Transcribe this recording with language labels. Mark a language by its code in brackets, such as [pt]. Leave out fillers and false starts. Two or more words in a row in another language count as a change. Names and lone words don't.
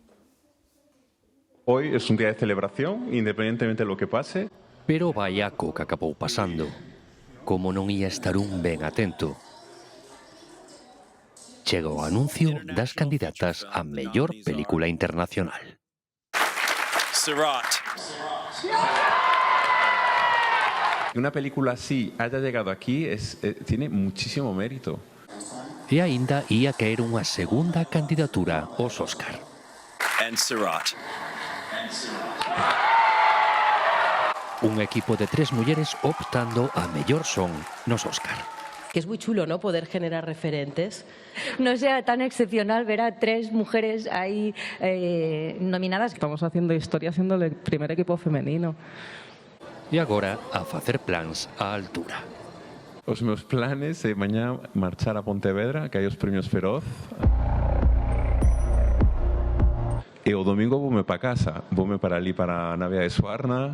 [es] Hoy es un día de celebración, independientemente de lo que pase. [gl] Pero vaiaco que acabou pasando. Como non ia estar un ben atento. Chega o anuncio das candidatas a mellor película internacional. Sirat. [es] Que una película así haya llegado aquí tiene muchísimo mérito. [gl] E aínda ia caer unha segunda candidatura aos Óscar. [en] And Sirat. [gl] Un equipo de 3 mulleres optando a mellor son nos Óscar. [es] Que es muy chulo, ¿no?, poder generar referentes. No sea tan excepcional ver a 3 mujeres ahí nominadas. Estamos haciendo historia siendo el primer equipo femenino. [gl] E agora a facer plans á altura. Os meus planes é mañá marchar a Pontevedra, que hai os premios Feroz. E o domingo voume para casa, voume para ali para a Navea de Suarna.